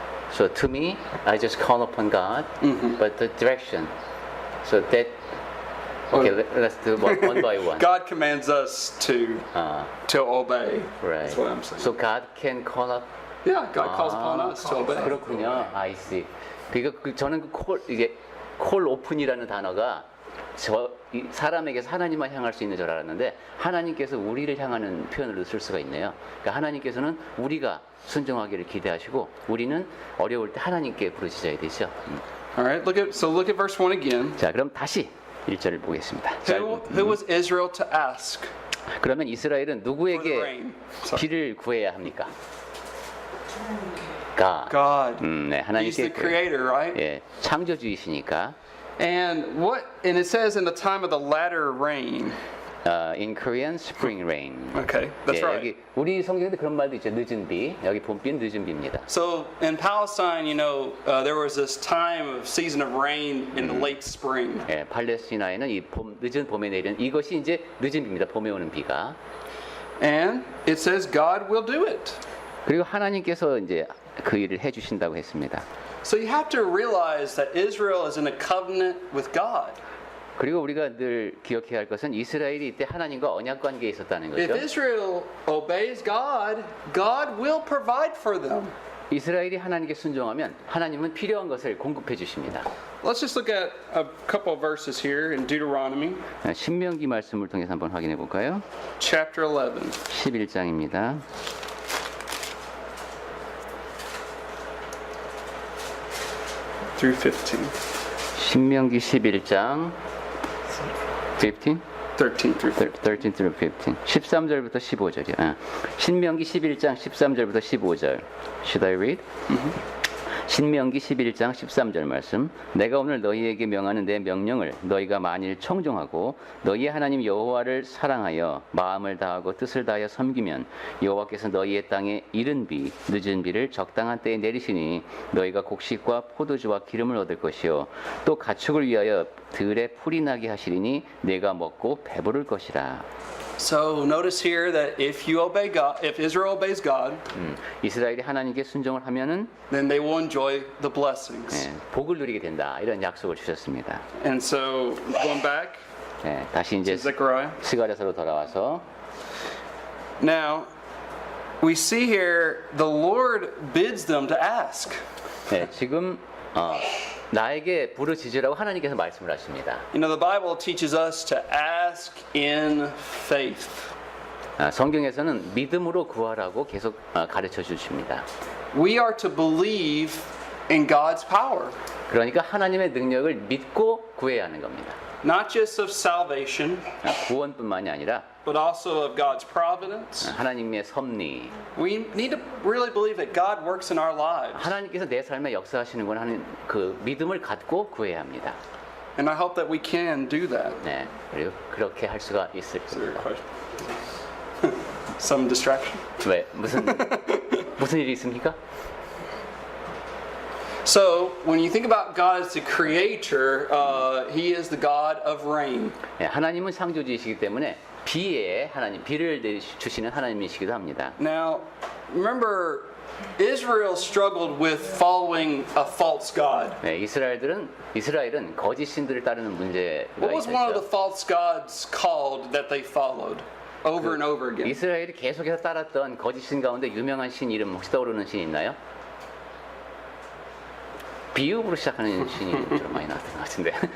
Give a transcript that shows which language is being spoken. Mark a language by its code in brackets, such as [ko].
[en] So to me, I just call upon God, but the direction. So that okay, let's do one by one. God commands us to obey. Right. That's what I'm saying. So God can call up. Yeah, God calls upon us to obey. [ko] 그렇군요. [en] I see. [ko] 그러니까 저는 이게 call open이라는 단어가 이 사람에게서 하나님만 향할 수 있는 줄 알았는데 하나님께서 우리를 향하는 표현으로 쓸 수가 있네요. 그러니까 하나님께서는 우리가 순종하기를 기대하시고 우리는 어려울 때 하나님께 부르짖어야 되죠. [en] All right, look at verse 1 again. [ko] 자, 그럼 다시 1절을 보겠습니다. 자, [en] Who was Israel to ask [ko] 그러면 이스라엘은 [en] for the [ko] 누구에게 [en] rain? Sorry. [ko] 비를 구해야 합니까? [en] God. God. [ko] 네, [en] He's the [ko] 하나님께 [en] creator, right? [ko] 예, 창조주이시니까. [en] And it says in the time of the latter rain. In Korean, spring rain. Okay, that's [ko] 예, [en] right. [ko] 여기 우리 성경에도 그런 말도 있죠. 늦은 비. 여기 봄비는 늦은 비입니다. [en] So in Palestine, there was this time of season of rain in the late spring. [ko] 예, 팔레스티나에는 이 늦은 봄에 내리는 이것이 이제 늦은 비입니다. 봄에 오는 비가. [en] And it says God will do it. [ko] 그리고 하나님께서 이제 그 일을 해주신다고 했습니다. [en] So you have to realize that Israel is in a covenant with God. [ko] 그리고 우리가 늘 기억해야 할 것은 이스라엘이 이때 하나님과 언약 관계에 있었다는 [en] If [ko] 거죠. [en] Israel obeys God, God will provide for them. [ko] 이스라엘이 하나님께 순종하면 하나님은 필요한 것을 공급해 주십니다. [en] Let's just look at a couple of verses here in Deuteronomy [ko] 신명기 말씀을 통해서 한번 확인해 볼까요? [en] chapter 11. [ko] 11장입니다. [en] Through 15. [ko] 신명기 11장 15? [en] 13 through 15. 13 through 15. [ko] 13절부터 15절이요. 신명기 11장 13절부터 15절. [en] Should I read? [ko] 신명기 11장 13절 말씀. 내가 오늘 너희에게 명하는 내 명령을 너희가 만일 청종하고 너희의 하나님 여호와를 사랑하여 마음을 다하고 뜻을 다하여 섬기면 여호와께서 너희의 땅에 이른 비 늦은 비를 적당한 때에 내리시니 너희가 곡식과 포도주와 기름을 얻을 것이요 또 가축을 위하여 들에 풀이 나게 하시리니 내가 먹고 배부를 것이라. [en] So notice here that if Israel obeys God, [ko] 이스라엘이 하나님께 순종을 하면은 [en] then they will enjoy the blessings. [ko] 복을 누리게 된다. 이런 약속을 주셨습니다. [en] And so going back [ko] 다시 [en] to [ko] 이제 [en] Zechariah. [ko] 스가랴서로 돌아와서 [en] Now, we see here the Lord bids them to ask. [ko] 지금 나에게 부르짖으라고 하나님께서 말씀을 하십니다. [en] The Bible teaches us to ask in faith. [ko] 성경에서는 믿음으로 구하라고 계속 가르쳐 주십니다. [en] We are to believe in God's power, [ko] 그러니까 하나님의 능력을 믿고 구해야 하는 겁니다. [en] not just of salvation, [ko] 구원뿐만이 아니라 [en] but also of God's providence. [ko] 하나님의 섭리, [en] We need to really believe that God works in our lives. [ko] 하나님께서 내 삶에 역사하시는 건 하는 그 믿음을 갖고 구해야 합니다. [en] And I hope that we can do that. [ko] 그리고 그렇게 할 수가 있을 겁니다. [en] Some distraction. [ko] 왜 무슨 일이 있습니까? [en] So, when you think about God as the creator, He is the God of rain. [ko] 하나님은 창조주이시기 때문에 비를 주시는 하나님이시기도 합니다. [en] Now, remember, Israel struggled with following a false God. [ko] 이스라엘은 거짓 신들을 따르는 문제가 [en] What was one of the [ko] 있었죠. [en] false gods called that they followed over and over again? [ko] 이스라엘이 계속해서 따랐던 거짓 신 가운데 유명한 신 이름 혹시 떠오르는 신 있나요? 비읍으로 시작하는 신이 좀 많이 나왔던 것 같은데.